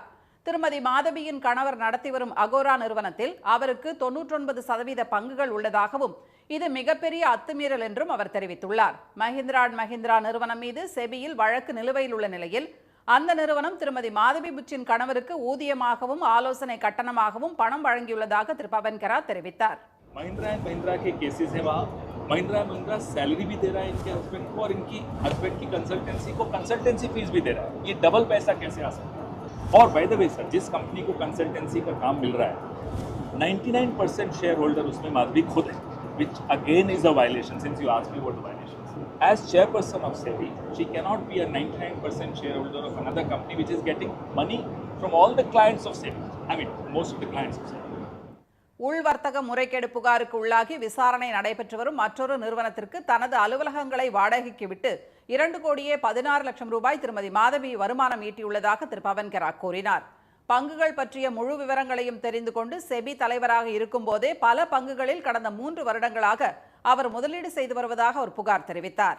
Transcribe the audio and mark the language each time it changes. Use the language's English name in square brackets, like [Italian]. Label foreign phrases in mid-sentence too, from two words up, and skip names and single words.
[Tamil] திருமதி மாதவியின் கணவர் நடத்தி வரும் அகோரா நிறுவனத்தில் அவருக்கு 99% பங்குகள் உள்ளதாகவும் இது மிகப்பெரிய அத்துமீறல் என்றும் அவர் தெரிவித்துள்ளார். மஹிந்திரா அண்ட் மஹிந்திரா நிறுவனம் மீது செபியில் வழக்கு நிலுவையில் உள்ள நிலையில் அந்த நிறுவனம் திருமதி மாதவி புட்சின் கணவருக்கு ஊதியமாகவும் ஆலோசனை கட்டணமாகவும் பணம் வழங்கியுள்ளதாக திரு பவன்கரா தெரிவித்தார். [Hindi] महिंद्रा एंड महिंद्रा के केसेस है वहाँ महिंद्रा महिंद्रा सैलरी भी दे रहा है इनके हस्बैंड को और इनकी हस्बैंड की कंसल्टेंसी को [English] consultancy fees [Hindi] भी दे रहा है. ये डबल पैसा कैसे आ सकता है? और [English] by the way [Hindi] सर, जिस कंपनी को कंसल्टेंसी का काम मिल रहा है 99% [English] share holder [Hindi] उसमें माधवी खुद है, [English] which again is a violation since you asked me what the violation is. As chairperson of SEBI, she cannot be a 99% shareholder of another company which is getting money from all the clients of SEBI. I mean, most of the clients of SEBI. [Tamil] உள்வர்த்தக முறைகேடு புகாருக்கு உள்ளாகி விசாரணை நடைபெற்று வரும் மற்றொரு நிறுவனத்திற்கு தனது அலுவலகங்களை வாடகைக்கு விட்டு 2 கோடியே 16 லட்சம் ரூபாய் திருமதி மாதவி வருமானம் ஈட்டியுள்ளதாக திரு பவன்கரா கூறினார். பங்குகள் பற்றிய முழு விவரங்களையும் தெரிந்து கொண்டு செபி தலைவராக இருக்கும்போதே பல பங்குகளில் கடந்த 3 வருடங்களாக அவர் முதலீடு செய்து வருவதாக அவர் புகார் தெரிவித்தார்.